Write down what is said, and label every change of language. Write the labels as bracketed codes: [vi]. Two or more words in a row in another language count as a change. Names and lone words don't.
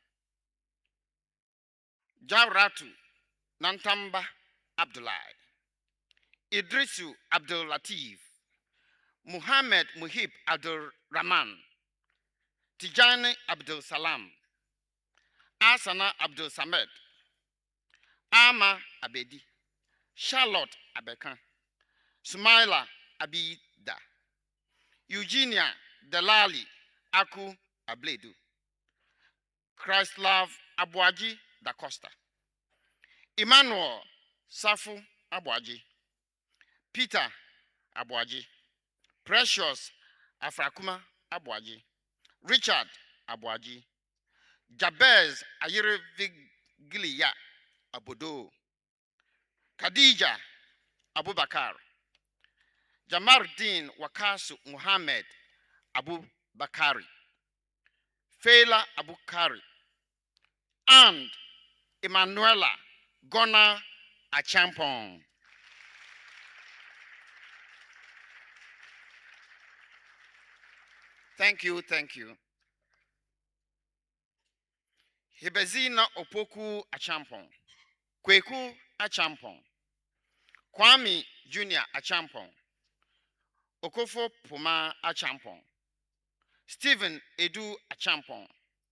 [en] Jawratu Nantamba Abdullah. Idrisu Abdul Latif. Muhammad Muhib Abdul Rahman. Tijani Abdul Salam. Asana Abdul Samed. Ama Abedi. Charlotte Abekan. Sumaila Abida. Eugenia Delali Aku Abledu. Christlove Abuaji da Costa. Emmanuel Safu Abuaji. Peter Abuaji. Precious Afrakuma Abuaji. Richard Abuaji. Jabez Ayirevigiliya Abodo. Khadija Abubakar. Jamardin Wakasu Muhammad Abubakari. Fela Abukari. And Emanuela Gona Achampong. Thank you, thank you. Hibezina Opoku Achampong. Kweku Achampong. Kwame Jr. Achampong. Okofo Puma Achampong. Stephen Edu Achampong.